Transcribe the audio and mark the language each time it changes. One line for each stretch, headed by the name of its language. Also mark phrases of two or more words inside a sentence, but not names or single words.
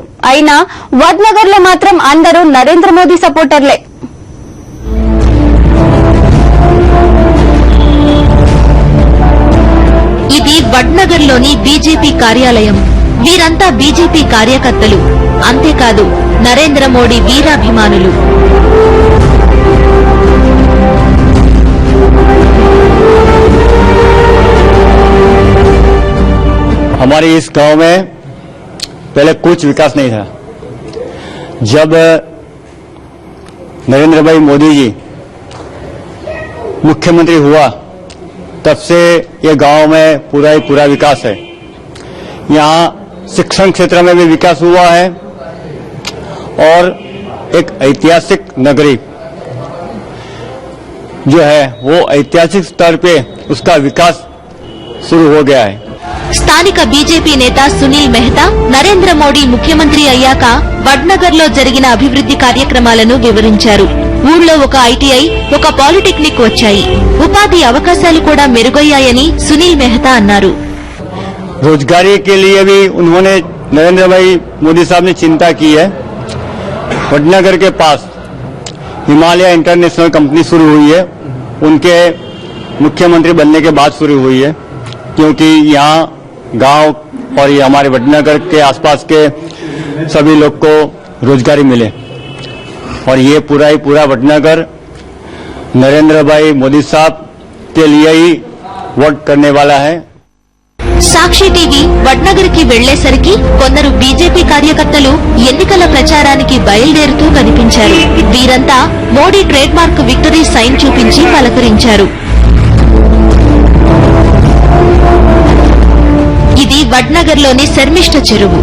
Telugu: అయినా వడ్నగర్ లో మాత్రం అందరూ నరేంద్ర మోదీ సపోర్టర్లే. ఇది వడ్నగర్లోని బీజేపీ కార్యాలయం. వీరంతా బీజేపీ కార్యకర్తలు. అంతేకాదు నరేంద్ర మోడీ వీరాభిమానులు.
Hindi: हमारे इस गांव में पहले कुछ विकास नहीं था. जब नरेंद्र भाई मोदी जी मुख्यमंत्री हुआ तब से ये गांव में पूरा ही पूरा विकास है. यहाँ शिक्षण क्षेत्र में भी विकास हुआ है और एक ऐतिहासिक नगरी जो है वो ऐतिहासिक स्तर पे उसका विकास शुरू हो गया है.
Telugu: స్థానిక బీజేపీ నేత సునీల్ మెహతా నరేంద్ర మోడీ ముఖ్యమంత్రి అయ్యాక వడ్నగర్ లో జరిగిన అభివృద్ది కార్యక్రమాలను వివరించారు. ఊళ్ళో ఒక ఐటీఐ, ఒక పాలిటెక్నిక్ వచ్చాయి. ఉపాధి అవకాశాలు కూడా మెరుగయ్యాయని సునీల్ మెహతా అన్నారు.
Hindi: रोजगारी के लिए भी उन्होंने नरेंद्र भाई मोदी साहब ने चिंता की है. वडनगर के पास हिमालय इंटरनेशनल कंपनी शुरू हुई है, उनके मुख्यमंत्री बनने के बाद शुरू हुई है, क्योंकि यहाँ गांव और ये हमारे वडनगर के आसपास के सभी लोग को रोजगारी मिले. और ये पूरा ही पूरा वडनगर नरेंद्र भाई मोदी साहब के लिए ही वोट करने वाला है.
Telugu: సాక్షి టీవీ వడ్నగర్ కి వెళ్లేసరికి కొందరు బీజేపీ కార్యకర్తలు ఎన్నికల ప్రచారానికి బయలుదేరుతూ కనిపించారు. వీరంతా మోడీ
English: trade mark victory sign
Telugu: చూపించి పలకరించారు. ఇది వడ్నగర్లోని శర్మిష్ఠ చెరువు.